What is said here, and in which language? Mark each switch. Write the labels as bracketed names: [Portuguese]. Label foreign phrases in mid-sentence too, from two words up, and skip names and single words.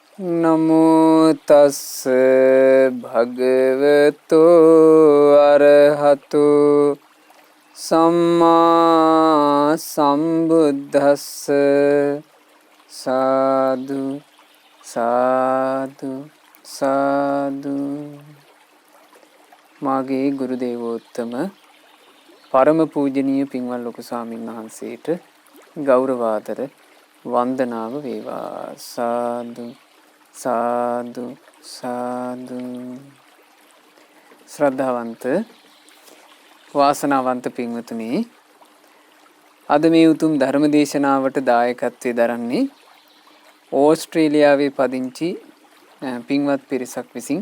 [Pali] නමෝ තස්ස භගවතෝ අරහතු සම්මා සම්බුද්දස්ස සාදු සාදු සාදු. [Sinhala] මාගේ ගුරු දේවෝත්තම පරම පූජනීය පින්වත් ලොකු ස්වාමීන් වහන්සේට ගෞරවාදර වන්දනාව වේවා. [Pali] සාදු සාදු සාදු. [Sinhala] ශ්‍රද්ධාවන්ත වාසනාවන්ත පින්වතුනි, අද මේ උතුම් ධර්ම දේශනාවට දායකත්වයේ දරන්නේ ඕස්ට්‍රේලියාවේ පදිංචි පින්වත් පිරිසක් විසින්.